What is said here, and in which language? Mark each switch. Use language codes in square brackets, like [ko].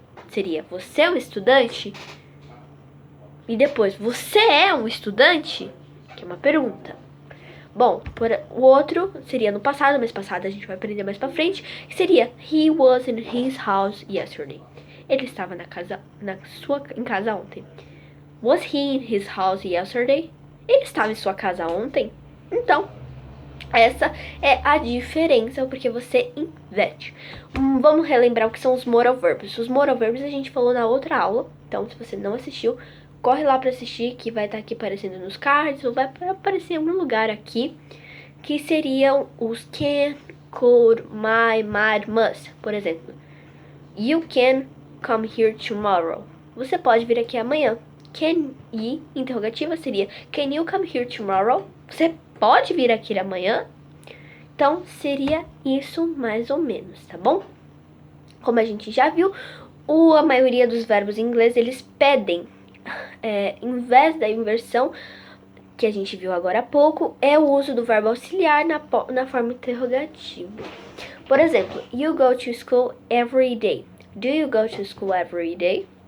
[pt] Seria você é um estudante? E depois, você é um estudante? Que é uma pergunta. Bom, o outro seria no passado, mas passado a gente vai aprender mais pra frente, que seria [en] he was in his house yesterday. [pt] Ele estava em casa ontem. [en] Was he in his house yesterday? [pt] Ele estava em sua casa ontem? Então, essa é a diferença, porque você inverte. Vamos relembrar o que são os modal verbs. Os modal verbs a gente falou na outra aula, então se você não assistiu, corre lá para assistir, que vai estar aqui aparecendo nos cards, ou vai aparecer em algum lugar aqui, que seriam os can, could, might, must. Por exemplo, [en] you can come here tomorrow. [pt] Você pode vir aqui amanhã. [en] Can you, [pt] interrogativa, seria [en] can you come here tomorrow? [pt] Você pode vir aqui amanhã? Então, seria isso mais ou menos, tá bom? Como a gente já viu, a maioria dos verbos em inglês, eles pedem, em vez da inversão, que a gente viu agora há pouco, é o uso do verbo auxiliar na forma interrogativa. Por exemplo, [en] you go to school every day. Do you go to school every day?